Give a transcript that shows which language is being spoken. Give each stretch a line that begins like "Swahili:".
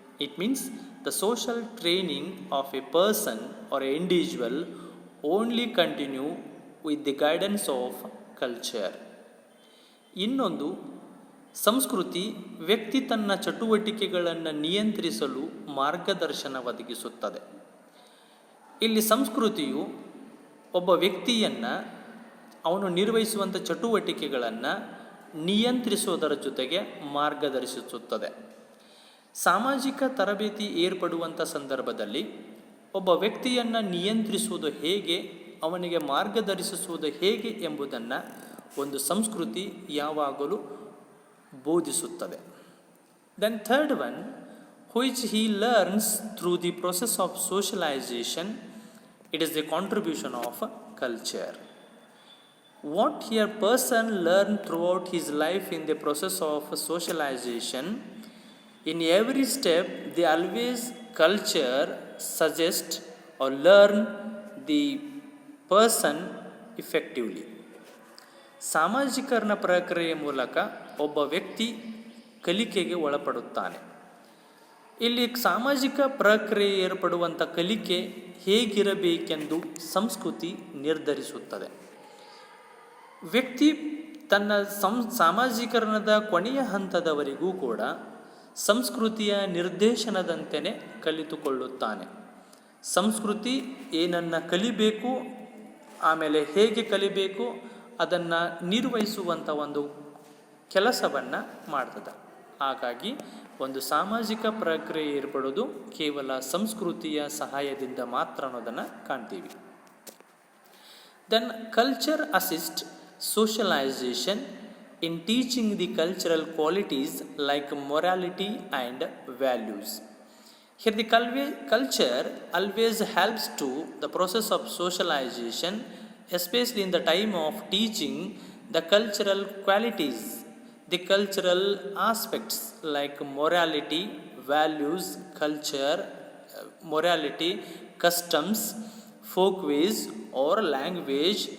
English: It means the social training of a person or an individual only continue with the guidance of culture.
Kannada: ಇನ್ನೊಂದು, ಸಂಸ್ಕೃತಿ ವ್ಯಕ್ತಿ ತನ್ನ ಚಟುವಟಿಕೆಗಳನ್ನು ನಿಯಂತ್ರಿಸಲು ಮಾರ್ಗದರ್ಶನ ಒದಗಿಸುತ್ತದೆ. ಇಲ್ಲಿ ಸಂಸ್ಕೃತಿಯು ಒಬ್ಬ ವ್ಯಕ್ತಿಯನ್ನು ಅವನು ನಿರ್ವಹಿಸುವಂಥ ಚಟುವಟಿಕೆಗಳನ್ನು ನಿಯಂತ್ರಿಸುವುದರ ಜೊತೆಗೆ ಮಾರ್ಗದರ್ಶಿಸುತ್ತದೆ. ಸಾಮಾಜಿಕ ತರಬೇತಿ ಏರ್ಪಡುವಂಥ ಸಂದರ್ಭದಲ್ಲಿ ಒಬ್ಬ ವ್ಯಕ್ತಿಯನ್ನು ನಿಯಂತ್ರಿಸುವುದು ಹೇಗೆ, ಅವನಿಗೆ ಮಾರ್ಗದರ್ಶಿಸುವುದು ಹೇಗೆ ಎಂಬುದನ್ನು ಒಂದು ಸಂಸ್ಕೃತಿ ಯಾವಾಗಲೂ ಬೋಧಿಸುತ್ತದೆ.
English: Then third one, which he learns through the process of socialization, it is the contribution of culture. What a person learn throughout his life in the process of socialization, in every step they always culture suggest or learn the person effectively.
Kannada: ಸಾಮಾಜೀಕರಣ ಪ್ರಕ್ರಿಯೆಯ ಮೂಲಕ ಒಬ್ಬ ವ್ಯಕ್ತಿ ಕಲಿಕೆಗೆ ಒಳಪಡುತ್ತಾನೆ. ಇಲ್ಲಿ ಸಾಮಾಜಿಕ ಪ್ರಕ್ರಿಯೆ ಏರ್ಪಡುವಂಥ ಕಲಿಕೆ ಹೇಗಿರಬೇಕೆಂದು ಸಂಸ್ಕೃತಿ ನಿರ್ಧರಿಸುತ್ತದೆ. ವ್ಯಕ್ತಿ ತನ್ನ ಸಾಮಾಜೀಕರಣದ ಕೊನೆಯ ಹಂತದವರೆಗೂ ಕೂಡ ಸಂಸ್ಕೃತಿಯ ನಿರ್ದೇಶನದಂತೆಯೇ ಕಲಿತುಕೊಳ್ಳುತ್ತಾನೆ. ಸಂಸ್ಕೃತಿ ಏನನ್ನು ಕಲಿಬೇಕು, ಆಮೇಲೆ ಹೇಗೆ ಕಲಿಬೇಕು ಅದನ್ನು ನಿರ್ವಹಿಸುವಂಥ ಒಂದು ಕೆಲಸವನ್ನು ಮಾಡ್ತದೆ. ಹಾಗಾಗಿ ಒಂದು ಸಾಮಾಜಿಕ ಪ್ರಕ್ರಿಯೆ ಏರ್ಪಡೋದು ಕೇವಲ ಸಂಸ್ಕೃತಿಯ ಸಹಾಯದಿಂದ ಮಾತ್ರ ಅನ್ನೋದನ್ನು ಕಾಣ್ತೀವಿ.
English: Then culture assist socialisation in teaching the cultural qualities like morality and values. Here the culture always helps to the process of socialization, especially in the time of teaching the cultural qualities, the cultural aspects like morality, values, culture, morality, customs, folkways or language.